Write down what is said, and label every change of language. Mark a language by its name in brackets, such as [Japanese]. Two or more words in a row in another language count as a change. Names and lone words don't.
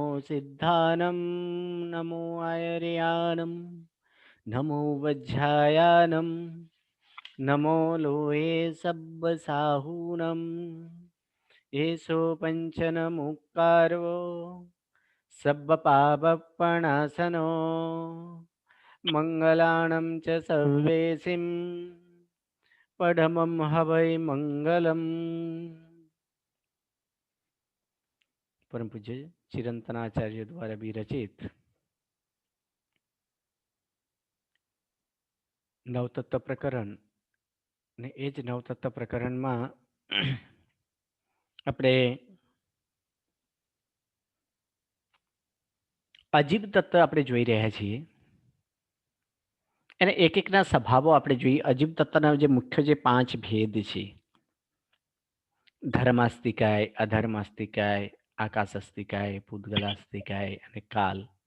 [Prakrit languages] सिद्धानम नमो आयर्यानम नमो वज्रायानम नमो लोहे सब्ब साहूनम एसो पंचन मुक्कारो सब्ब पापपणासनो मंगलाणं च सर्वेसिं पढमं हवै मंगलम। [Gujarati] પરમ પૂજ્ય ચિરંતનાચાર્ય દ્વારા વિરચિત નવતત્વ પ્રકરણ ને એ જ નવતત્વ પ્રકરણમાં આપણે અજીબ તત્વ આપણે જોઈ રહ્યા છીએ અને એક એકના સ્વભાવો આપણે જોઈએ. અજીબ તત્વના જે મુખ્ય જે 5 ભેદ છે, ધર્માસ્તિકાય, અધર્માસ્તિકાય, આકાશાસ્તિકાય, પૂતગલાસ્તિકાય અને કાલ.